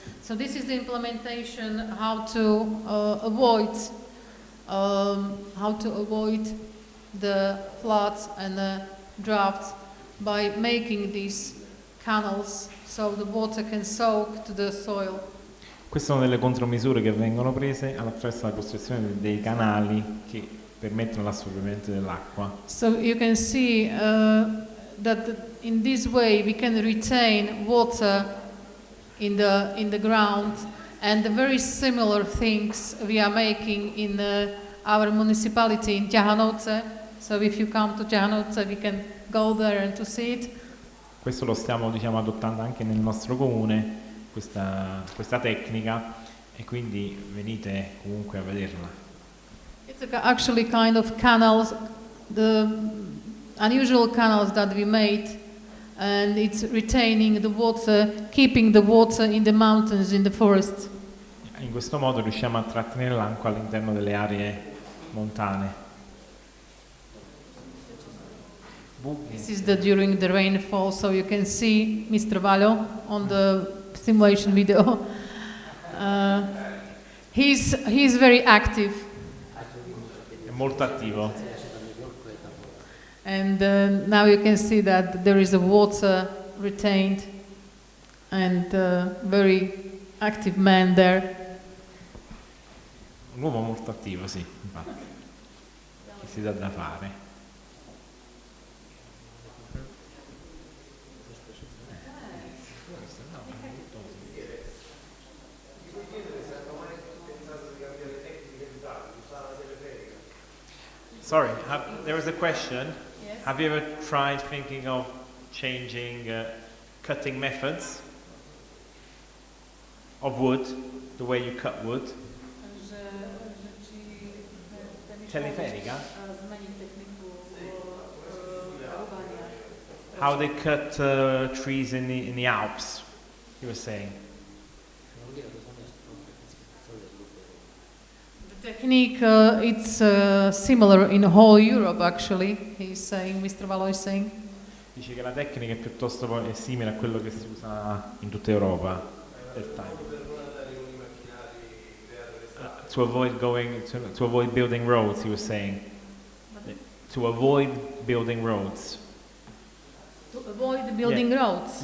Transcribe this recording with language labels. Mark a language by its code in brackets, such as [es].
[en] So this is the implementation how to avoid the floods and the droughts by making these canals so the water can soak to the soil. [it] Queste sono delle contromisure che vengono prese attraverso la costruzione dei canali che permettono l'assorbimento dell'acqua. [en] So you can see that in this way we can retain water in the ground, and the very similar things we are making in our municipality in Tihanovce. So if you come to Tihanovce, we can go there and to see it. [it] Questo lo stiamo diciamo adottando anche nel nostro comune, questa tecnica, e quindi venite comunque a vederla. [en] It's actually kind of canals, the unusual canals that we made, and it's retaining the water, keeping the water in the mountains, in the forest. [it] In questo modo riusciamo a trattenere l'acqua all'interno delle aree montane. [en] This is during the rainfall, so you can see Mr. Valo on the simulation video. He's very active. [it] È molto attivo. [en] And now you can see that there is a water retained and very active man there. [it] Un uomo molto attivo, sì, infatti. Che si dà da fare. [en] Sorry, there was a question. Yes. Have you ever tried thinking of changing cutting methods of wood, the way you cut wood? [it] Teleferica? [en] How they cut trees in the Alps, you were saying. Technique, it's similar in whole Europe actually, he's saying, Mr. Valo is saying. [it] Dice che la tecnica è piuttosto è simile a quello che si usa in tutta Europa del time. [en] To avoid to avoid building roads, he was saying. To avoid building roads. To avoid building roads?